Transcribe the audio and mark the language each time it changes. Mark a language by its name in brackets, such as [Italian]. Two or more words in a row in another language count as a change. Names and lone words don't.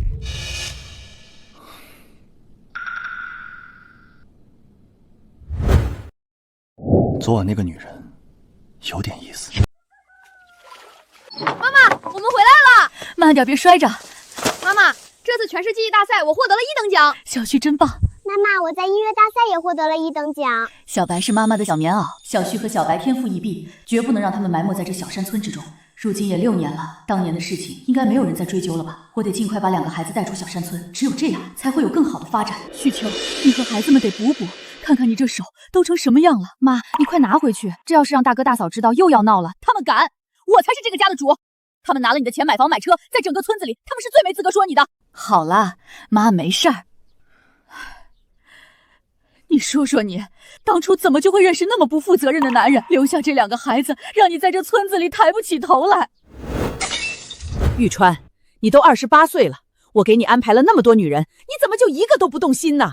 [Chinese] 昨晚那個女人有點意思。媽媽，我們回來了！慢點，別摔着。媽媽，這次全市記憶大賽我獲得了1等獎。小旭真棒。媽媽，我在音樂大賽也獲得了1等獎。小白是媽媽的小棉襖，小旭和小白天賦異稟，絕不能讓他們埋沒在這小山村之中。如今也6年了，當年的事情應該沒有人再追究了吧？我得盡快把2個孩子帶出小山村，只有這樣才會有更好的發展。旭秋，你和孩子們得補補，看看你這手都成什麼樣了。媽，你快拿回去，這要是讓大哥大嫂知道又要鬧了。他們敢，我才是這個家的主。他們拿了你的錢買房買車，在整個村子裡他們是最沒資格說你的。好了，媽沒事兒。你說說你，當初怎麼就會認識那麼不負責任的男人，留下這2個孩子，讓你在這村子裡抬不起頭來？玉川，你都28歲了，我給你安排了那麼多女人，你怎麼就一個都不動心呢？